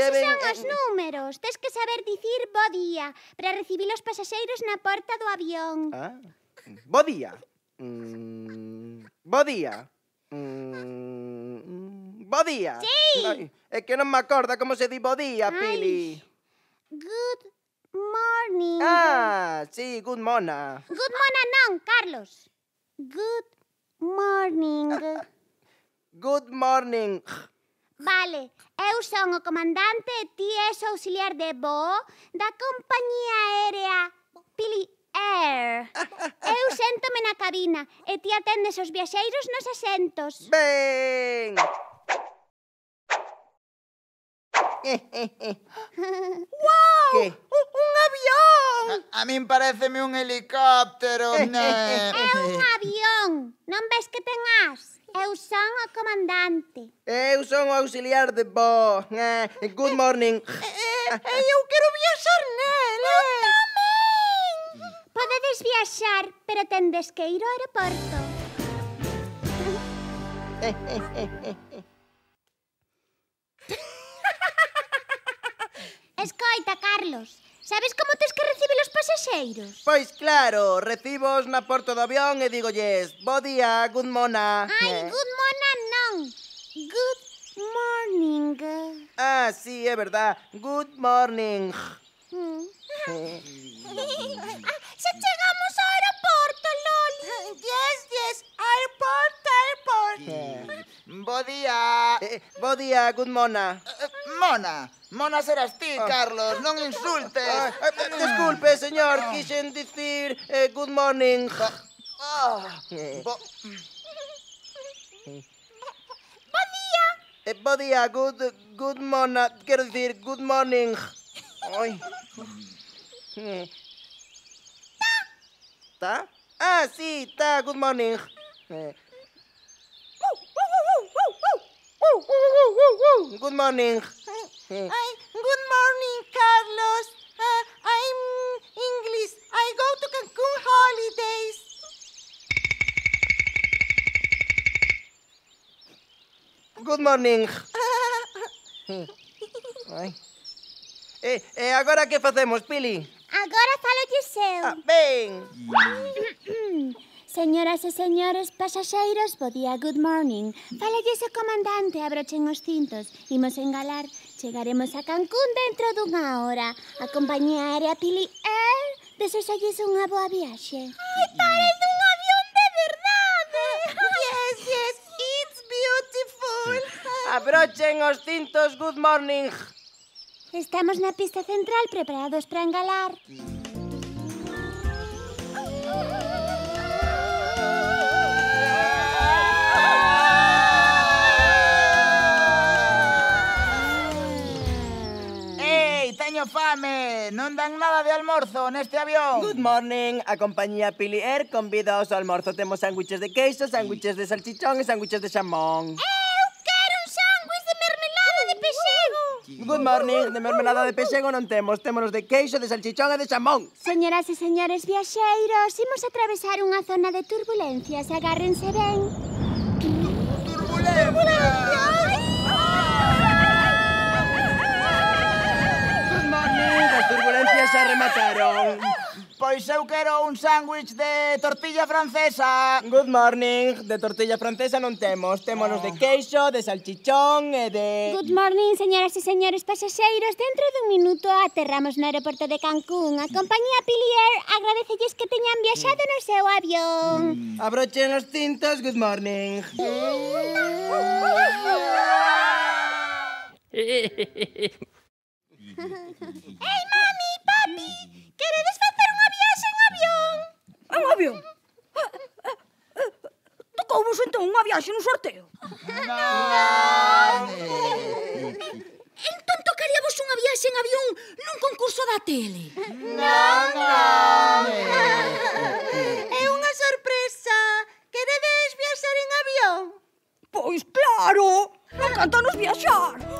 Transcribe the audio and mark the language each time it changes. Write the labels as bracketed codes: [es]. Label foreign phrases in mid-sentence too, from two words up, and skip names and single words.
[gl] Esos son os números. Tes que saber dicir bo día para recibir os pasaxeiros na porta do avión. Bo día. Bo día. Bo día. Sí. Ai, é que non me acorda como se di bo día, Pili. [en] Good morning. Sí, good mona. Good morning non, Carlos. Good morning. Good morning. [gl] Vale, eu son o comandante e ti és o auxiliar de voo da compañía aérea Pili Air. Eu séntome na cabina e ti atendes os viaxeiros nos asentos. Ben. ¡Guau! Que? ¡Un avión! A min pareceme un helicóptero. É un avión. Non ves que ten as? Eu son o comandante. Eu son o auxiliar de voo. [en] Good morning. [gl] Eu quero viaxar nel. Eu Tamén! Podedes viaxar, pero tendes que ir ao aeroporto. Escoita, Carlos, sabes como tes que recibir os pasaxeiros? Pois claro, recibos na porta do avión e digolles bo día, [en] good mona. Good morning non. Good morning. [gl] Sí, é verdad. [en] Good morning. [gl] Xa chegamos ao aeroporto, Loli. [en] Yes, airport. [gl] Bo día. Bo día, [en] good mona. [gl] Mona serás ti, Carlos, non insultes. Disculpe, señor, quixen dicir [en] good morning. [gl] Bo día, [en] good mona. [gl] Quero dicir [en] good morning. [gl] Ai. Tá? [en] Sí, tá, good morning. Good morning. Good morning, Carlos. I'm English. I go to Cancun holidays. Good morning. [gl] Ai. E agora que facemos, Pili? Agora fálolles eu. Ben. Señoras e señores pasaxeiros, bo día, good morning. Fálolles o comandante, abrochen os cintos. Imos engalar, chegaremos a Cancún dentro dunha hora. A compañía aérea Pili Air desexalles unha boa viaxe. Ai, paren dun avión de verdade! [en] Yes, yes, it's beautiful. [gl] Abrochen os cintos, [en] good morning. [gl] Estamos na pista central preparados para engalar. Ei, teño fame! Non dan nada de almorzo neste avión. [en] Good morning. [gl] A compañía Pili Air convida ao almorzo. Temos sándwiches de queixo, sándwiches de salchichón e sándwiches de xamón. Eu quero un sándwich de mermelada de pexego. [en] Good morning. [gl] De mermelada de pexego non temos. Témonos de queixo, de salchichón e de xamón. Señoras e señores viaxeiros, imos atravesar unha zona de turbulencias. Agárrense ben. Turbulencia! [en] Good morning. [gl] As turbulencias se remataron. Pois eu quero un sándwich de tortilla francesa. [en] Good morning. [gl] De tortilla francesa non temos. Témonos de queixo, de salchichón e de... [en] Good morning, [gl] señoras e señores pasaxeiros. Dentro dun minuto aterramos no aeroporto de Cancún. A compañía Pili Air agradecelles que teñan viaxado no seu avión. Abrochen os cintos, [en] good morning. [gl] Ei, mami, papi, queredes facer unha viaxe en avión? Un avión? Tocouvos entón unha viaxe nun sorteo? Entón tocaríavos unha viaxe en avión nun concurso da tele? É unha sorpresa. Queredes viaxar en avión? Pois claro, encántanos viaxar.